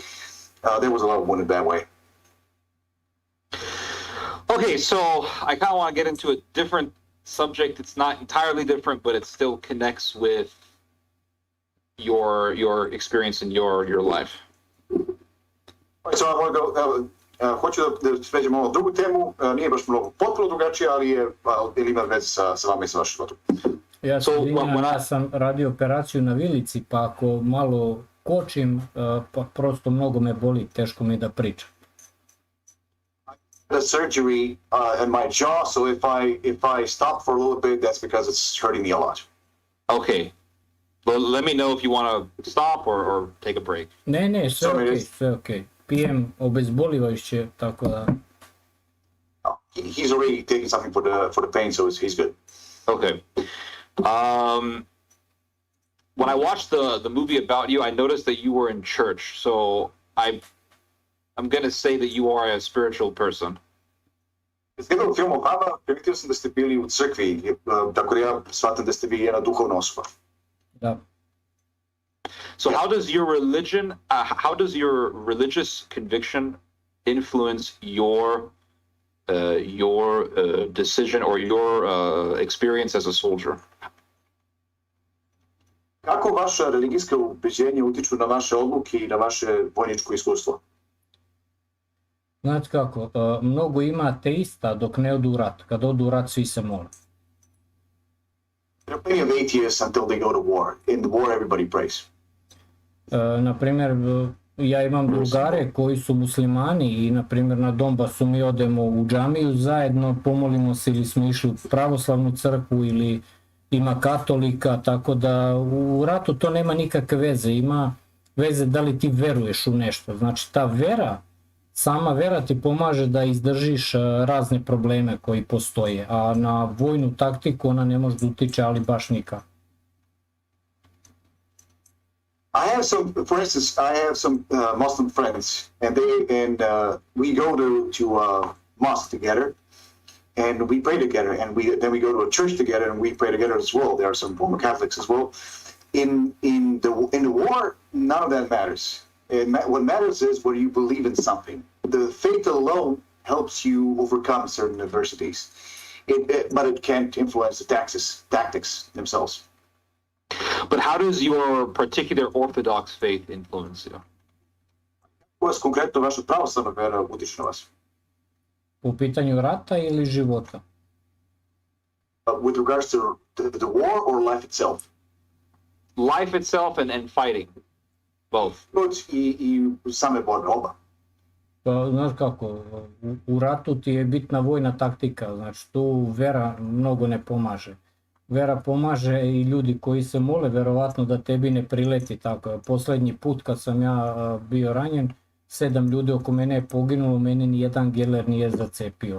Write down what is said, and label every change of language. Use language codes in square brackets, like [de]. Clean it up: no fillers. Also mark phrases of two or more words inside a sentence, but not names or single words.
[en] There was a lot of wounded that way. Okay, so I kind of want to get into a different subject. It's not entirely different, but it still connects with your experience in your life? [sr] So hoću da pređemo na drugu temu, nije baš mnogo potpuno drugačije, ali ima veze sa vama i sa vašim životom. Ja sam radio operaciju na vilici, pa ako malo kočim, pa prosto mnogo me boli, teško mi je da pričam. [en] The surgery in my jaw, so if I stop for a little bit, that's because it's hurting me a lot. Okay. Well, let me know if you want to stop or take a break. [sr] Ne, sve okej. Pijem obezbolivajuće, tako da... [en] He's already taking something for the pain, so he's good. Okay. When I watched the movie about you, I noticed that you were in church, so I'm going to say that you are a spiritual person. [sr] Iz gledao film o vama, primetio sam da ste bili u crkvi, tako da ja shvatam da ste vi jedna duhovna osoba. Da. [en] So how does your religious conviction influence your decision or your experience as a soldier? [sr] Kako vaša religijska ubeđenja utiču na vaše odluke i na vaše vojničko iskustvo? Znate kako, mnogo ima ateista dok ne odu u rat. Kad odu u rat, svi se mole. [en] There are plenty of atheists until they go to war. In the war, everybody prays. [sr] Naprimjer, ja imam drugare koji su muslimani i naprimjer na Donbasu mi odemo u džamiju zajedno, pomolimo se ili smo išli u pravoslavnu crkvu ili ima katolika, tako da u ratu to nema nikakve veze, ima veze da li ti veruješ u nešto. Znači ta vera, sama vera ti pomaže da izdržiš razne probleme koji postoje, a na vojnu taktiku ona ne može da utiče, ali baš nikako. [en] For instance, I have some Muslim friends, and we go to mosque together, and we pray together, and then we go to a church together, and we pray together as well. There are some Roman Catholics as well. In the war, none of that matters. What matters is whether you believe in something. The faith alone helps you overcome certain adversities, but it can't influence the tactics themselves. But how does your particular Orthodox faith influence you? [sr] Kako konkretno vaša pravoslavna vera utiče na vas? U pitanju rata ili života? [en] With regards to the war or life itself? Life itself and fighting. Both. [sr] I same borbe, oba. Pa, znaš kako, u ratu ti je bitna vojna taktika, znači tu vera mnogo ne pomaže. Vera pomaže i ljudi koji se mole, verovatno da tebi ne prileti tako. Poslednji put kad sam ja bio ranjen, 7 ljudi oko mene je poginulo, mene ni jedan geler nije zacepio.